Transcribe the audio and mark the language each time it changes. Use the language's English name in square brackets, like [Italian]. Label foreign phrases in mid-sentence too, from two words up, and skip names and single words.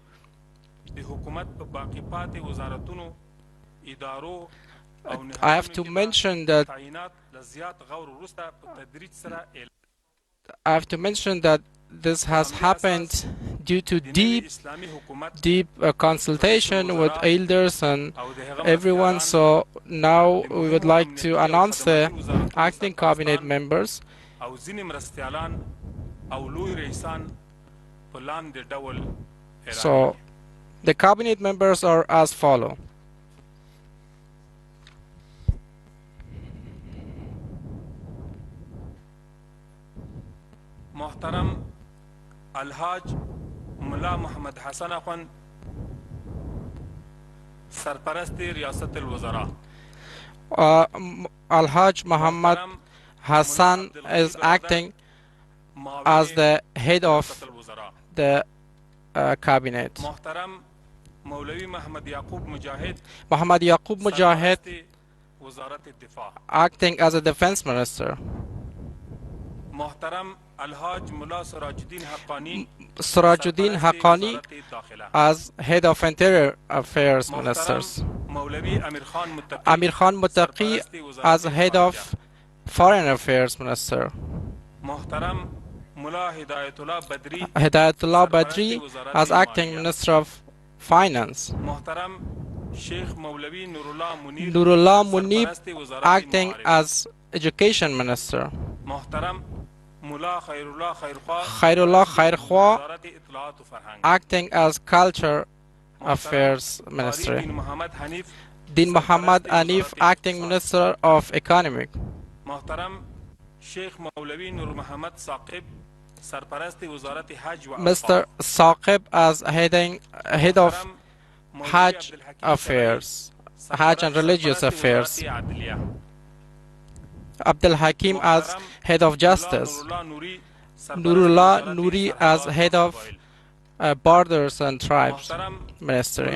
[English] I have to mention that this has happened due to deep consultation with elders and everyone. So now we would like to announce the acting cabinet members. So the cabinet members are as follow. [Pashto] محترم الحاج ملا محمد حسن اخوان سرپرست ریاست الوزراء. [English] Al-Hajj Muhammad Hassan is acting as the head of the cabinet. [Pashto] محترم مولوی محمد یعقوب مجاهد [English] Muhammad Yaqub Mujahid [Pashto] وزارت الدفاع. [English] acting as a defense minister. [Pashto] محترم الحاج ملا [English] Sirajuddin Haqqani as head of interior affairs ministers. Amir Khan Muttaqi as head of foreign affairs minister. [Pashto] محترم ملا [English] Hidayatullah Badri as acting minister of finance. [Pashto] محترم شیخ مولوی [English] Nurullah Munib acting as education minister. [Pashto] محترم ملا [English] Khairullah Khairkhwa acting as culture affairs ministry. Din Muhammad Hanif acting minister of economic. [Pashto] محترم شیخ مولوی نور محمد ثاقب سرپرست وزارت حج و [English] Mr. Saqib as head of Hajj affairs, Hajj and religious affairs. Abdul Hakim as head of justice. Nurullah Nuri as head of borders and tribes ministry.